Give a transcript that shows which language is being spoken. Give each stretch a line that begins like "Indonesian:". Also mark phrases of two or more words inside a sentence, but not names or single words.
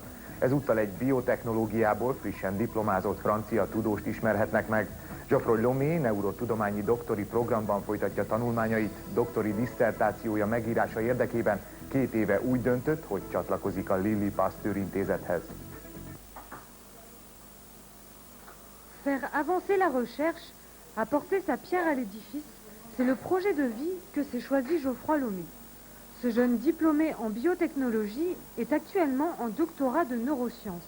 Hungarian: Ezúttal egy biotechnológiából frissen diplomázott francia tudóst ismerhetnek meg. Geoffroy Lomé neurotudományi doktori programban folytatja tanulmányait, doktori disszertációja megírása érdekében 2 éve úgy döntött, hogy csatlakozik a Lilly Pasteur intézethez.
French: Faire avancer la recherche, apporter sa pierre à l'édifice, c'est le projet de vie que s'est choisi Geoffroy Lomé. Ce jeune diplômé en biotechnologie est actuellement en doctorat de neurosciences.